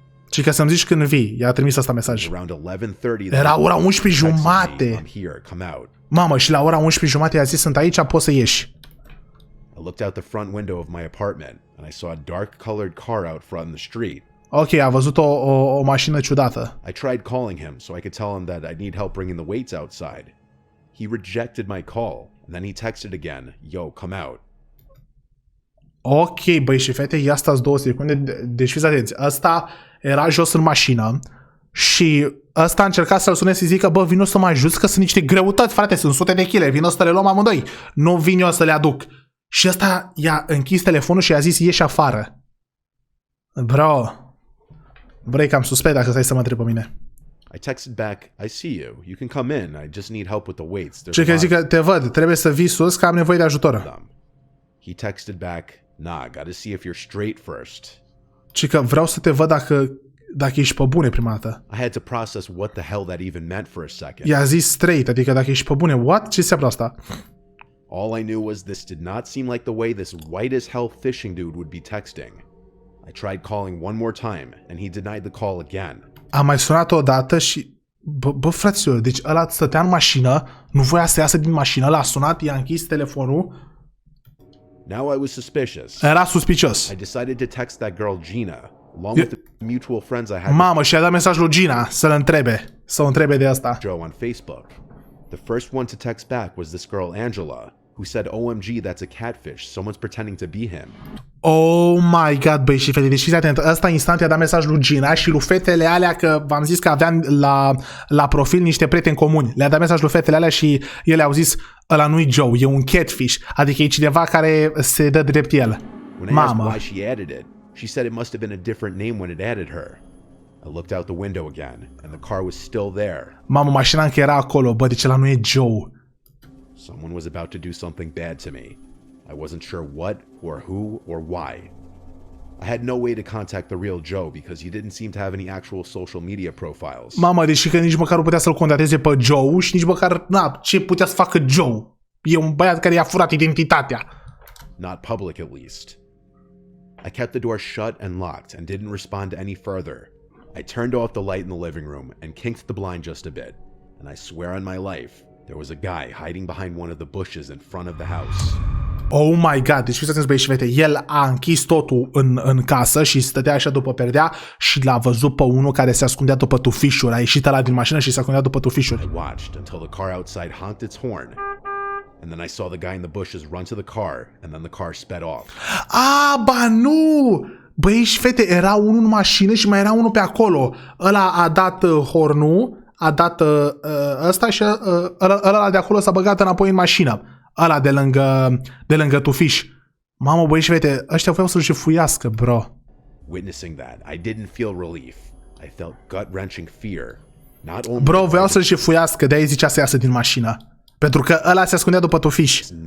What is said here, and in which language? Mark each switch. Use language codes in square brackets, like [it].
[ro] Și că să-mi zici când vii, i-a trimis ăsta mesaj. Era ora 11 jumate. Mamă, și la ora 11 jumate i-a zis, sunt aici, poți să ieși. [en] I looked out the front window of my apartment and I saw a dark-colored car out front in the street. [ro] Ok, a văzut o mașină ciudată. [en] I tried calling him so I could tell him that I need help bringing the weights outside. He rejected my call and then he texted again, "Yo, come out." [ro] Ok, băi și fete, ia stați 2 secunde. Deci fiți atenți, ăsta era jos în mașină și ăsta a încercat să-l sune să zică, bă, vino să mă ajuți că sunt niște greutăți, frate, sunt sute de kg, vino să le luăm amândoi. Nu vin eu să le aduc. Și ăsta i-a închis telefonul și i-a zis, ieși afară. Bro, e cam suspect dacă stai să mă întreb pe mine. [en] I texted back, I see you. You can come in. I just need help with the weights. [ro] Ce că zic că te văd, trebuie să vii sus că am nevoie de ajutor. [en] He texted back, nah, gotta see if you're straight first. [ro] Ce că vreau să te văd dacă ești pe bune prima dată. [en] I had to process what the hell that even meant for a second. [ro] I-a zis straight, adică dacă ești pe bune. What? Ce înseamnă asta? [en] All I knew was this did not seem like the way this white-as-hell fishing dude would be texting. I tried calling one more time, and he denied the call again. [ro] Am mai sunat o dată și... Bă, fraților, deci ăla stătea în mașină, nu voia să iasă din mașină, l-a sunat, i-a închis telefonul. [en] Now I was suspicious. [ro] Era suspicios. [en] I decided to text that girl Gina, along with the mutual friends I had. [ro] Mamă, și a dat mesaj lui Gina să o întrebe de asta. [en] Joe on Facebook. The first one to text back was this girl Angela, who said, OMG, that's a catfish. Someone's pretending to be him. Oh my god, [ro] băi și fete, deci fiți atent, ăsta instant i-a dat mesaj lui Gina și lui fetele alea, că v-am zis că aveam la profil niște prieteni comuni. Le-a dat mesaj lui fetele alea și ele au zis, ăla nu-i Joe, e un catfish, adică e cineva care se dă drept el. Mamă. [en] She said it must have been a different name when it added her. I looked out the window again, and the car was still there. [ro] Mamă, mașina încă era acolo, bă, deci ăla nu e Joe. [en] Someone was about to do something bad to me. I wasn't sure what, or who, or why. I had no way to contact the real Joe because he didn't seem to have any actual social media profiles. [ro] Mamă, deși că nici măcar nu putea să-l contacteze pe Joe și nici măcar, ce putea să facă Joe? E un băiat care i-a furat identitatea. [en] Not public, at least. I kept the door shut and locked and didn't respond any further. I turned off the light in the living room and kinked the blind just a bit. And I swear on my life, there was a guy hiding behind one of the bushes in front of the house. Oh my god, [ro] deci fiți atenți băieți și fete, el a închis totul în casă și stătea așa după perdea și l-a văzut pe unul care se ascundea după tufișuri. A ieșit ăla din mașină și se ascundea după tufișuri. [en] I watched until the car outside honked its horn. And then I saw the guy in the bushes run to the car and then the car sped off. [ro] Ba nu! Băi și fete, era unul în mașină și mai era unul pe acolo. Ăla a dat hornul, a dat ăsta și ăla de acolo s-a băgat înapoi în mașină. Ăla de lângă tufiș. Mamă, băi și fete, ăștia voiau să-l jefuiască, bro. [en] Witnessing that, I didn't feel relief. I felt gut-wrenching fear. [ro] Bro, voiau să-l jefuiască, de-aia zicea să iasă din mașină. Pentru că ăla se ascundea după tufiș.